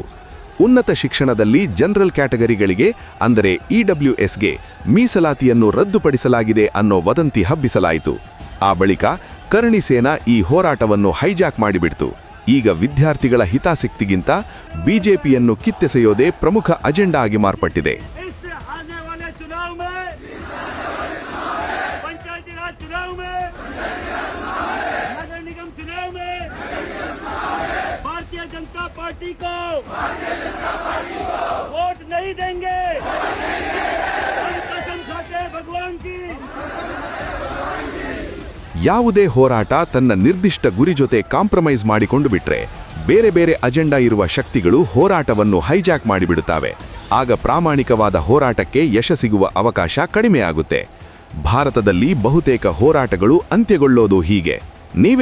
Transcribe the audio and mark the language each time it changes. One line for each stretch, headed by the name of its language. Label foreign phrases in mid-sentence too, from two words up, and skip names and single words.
Kannada: ಉನ್ನತ ಶಿಕ್ಷಣದಲ್ಲಿ
English: general categoryಗಳಿಗೆ
Kannada: ಅಂದರೆ ಇಡಬ್ಲ್ಯೂಎಸ್ಗೆ ಮೀಸಲಾತಿಯನ್ನು ರದ್ದುಪಡಿಸಲಾಗಿದೆ ಅನ್ನೋ ವದಂತಿ ಹಬ್ಬಿಸಲಾಯಿತು. ಆ ಬಳಿಕ ಕರ್ಣಿ ಸೇನಾ ಈ ಹೋರಾಟವನ್ನು ಹೈಜಾಕ್ ಮಾಡಿಬಿಡ್ತು. ಈಗ ವಿದ್ಯಾರ್ಥಿಗಳ ಹಿತಾಸಕ್ತಿಗಿಂತ ಬಿಜೆಪಿಯನ್ನು ಕಿತ್ತೆಸೆಯೋದೇ ಪ್ರಮುಖ ಅಜೆಂಡಾ ಆಗಿ ಮಾರ್ಪಟ್ಟಿದೆ.
Hindi: जनता पार्टी को वोट नहीं देंगे, कसम खाते भगवान की.
Kannada: ಯಾವುದೇ ಹೋರಾಟ ತನ್ನ ನಿರ್ದಿಷ್ಟ ಗುರಿ ಜೊತೆ ಕಾಂಪ್ರಮೈಸ್ ಮಾಡಿಕೊಂಡು ಬಿಟ್ರೆ ಬೇರೆ ಬೇರೆ ಅಜೆಂಡಾ ಇರುವ ಶಕ್ತಿಗಳು ಹೋರಾಟವನ್ನು ಹೈಜಾಕ್ ಮಾಡಿಬಿಡುತ್ತವೆ. ಆಗ ಪ್ರಾಮಾಣಿಕವಾದ ಹೋರಾಟಕ್ಕೆ ಯಶಸ್ಸಿಗುವ ಅವಕಾಶ ಕಡಿಮೆಯಾಗುತ್ತೆ. ಭಾರತದಲ್ಲಿ ಬಹುತೇಕ ಹೋರಾಟಗಳು ಅಂತ್ಯಗೊಳ್ಳೋದು ಹೀಗೆ.